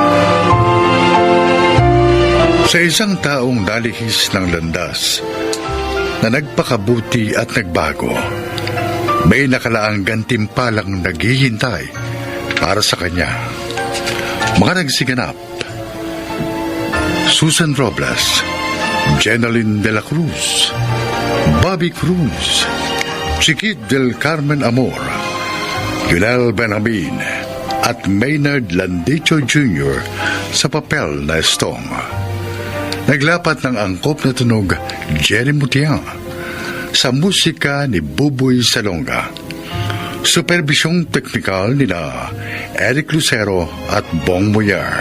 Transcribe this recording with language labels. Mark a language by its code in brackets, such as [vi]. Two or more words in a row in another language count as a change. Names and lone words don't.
[tl] Sa isang taong nalihis ng landas na nagpakabuti at nagbago, may nakalaang gantimpalang naghihintay para sa kanya. Mga nagsiganap: Susan Robles, Jeneline de la Cruz, Bobby Cruz, Chiquit del Carmen Amor, Yunel Benjamin at Maynard Landicho Jr. sa papel na Estong. Naglapat ng angkop na tunog Jenny Mutiang sa musika ni Buboy Salonga. Supervisyong teknikal nila Eric Lucero at Bong Moyar.